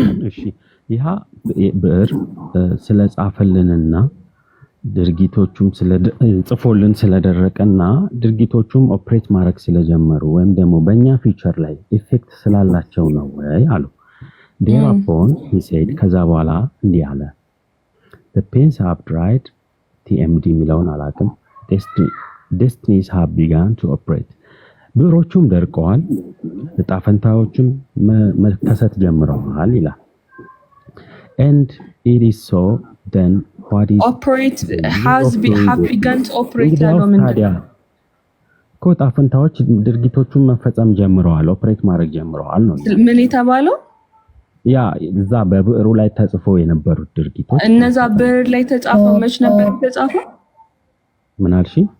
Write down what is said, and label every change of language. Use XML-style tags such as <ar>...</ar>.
<am>እሺ ይሄ ብዕር ስለጻፈልንና ድርጊቶቹም ጽፎልን ስለደረቀና ድርጊቶቹም ኦፕሬት ማድረግ ስለጀመሩ ወይም ደግሞ በእኛ ፊቸር ላይ ኢፌክት ስላላቸው ነው ወይ አሉ</am> <en>thereupon he said</en> <am>ከዛ በኋላ እንዲህ አለ</am> <en>the pens have dried</en> <am>tmd ሚለውን አላቅም</am> <en>destinies have begun to operate</en> <am>ብዕሮቹም ደርቀዋል ዕጣ ፈንታዎችም መከሰት ጀምረዋል ይላል</am> <en>and it is so then what is operate have begun to operate</en> <am>ታዲያ ዕጣ ፈንታዎች ድርጊቶቹን መፈጸም ጀምረዋል ኦፕሬት ማድረግ ጀምረዋል ነው ምን የተባለው ያ እዛ በብዕሩ ላይ ተጽፎ የነበሩት ድርጊቶች እነዛ ብዕር ላይ ተጻፈው መች ነበር ተጻፈው ምን አልሽ</am>